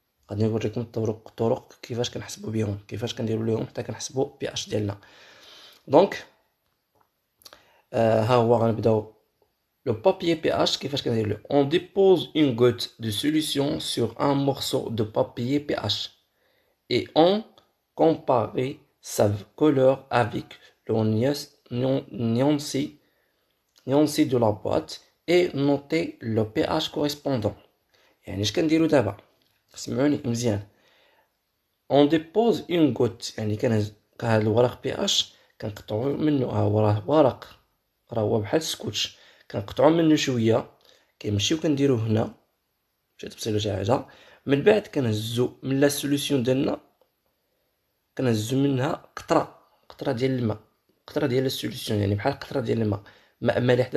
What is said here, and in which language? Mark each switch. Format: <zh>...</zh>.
<ar>غادي نوريكم الطرق كيفاش كنحسبوا بهم، كيفاش كنديروا لهم حتى كنحسبوا بي اش ديالنا. دونك ها هو غنبداو</ar> <fr>le papier pH</fr> <ar>كيفاش كنديرو.</ar> <fr>On dépose une goutte de solution sur un morceau de papier pH et on compare sa couleur avec le nuancé de la boîte et noter le pH correspondant.</fr> <ar>يعني اش كنديرو دابا؟ سمعوني مزيان.</ar> <fr>On dépose une goutte،</fr> <ar>يعني كنهز هاد الورق بي اش كنقطعو منه، ها هو راه ورق، راه هو بحال السكوتش، كنقطعو منه شويه، كنمشيو كنديروه هنا، مشات بصيلو شي حاجه، من بعد كنهزو من</ar> <fr>لا سوليسيون</fr> <ar>ديالنا، كنهزو منها قطره ديال الماء، قطره ديال السوليسيون، يعني بحال قطره ديال الماء، ماء مالح.</ar>